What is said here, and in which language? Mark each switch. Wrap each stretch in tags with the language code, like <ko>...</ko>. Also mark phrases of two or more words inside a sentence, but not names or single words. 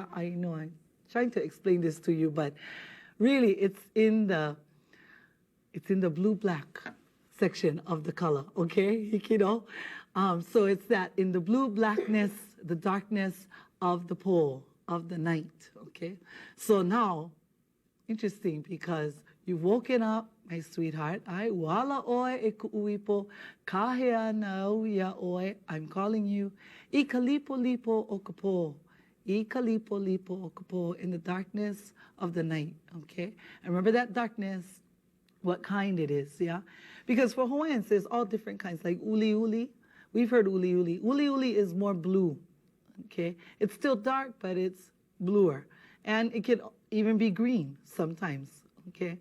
<en>I know I'm trying to explain this to you, but really it's in the blue-black section of the color, okay? You know? So it's that in the blue-blackness, the darkness of the pole, of the night, okay? So now, interesting because you've woken up, my sweetheart.</en> <haw>Ai wala oe e kuuipo, kahea nau ya oe.</haw> <en>I'm calling you.</en> <haw>Ika lipo lipo o kapo. Ika lipo lipo o kapo</haw> <en>in the darkness of the night, okay? And remember that darkness, what kind it is, yeah? Because for Hawaiians, there's all different kinds, like</en> <haw>uli uli.</haw> <en>We've heard</en> <haw>uli uli. Uli uli</haw> <en>is more blue, okay? It's still dark, but it's bluer. And it can even be green sometimes, okay?</en>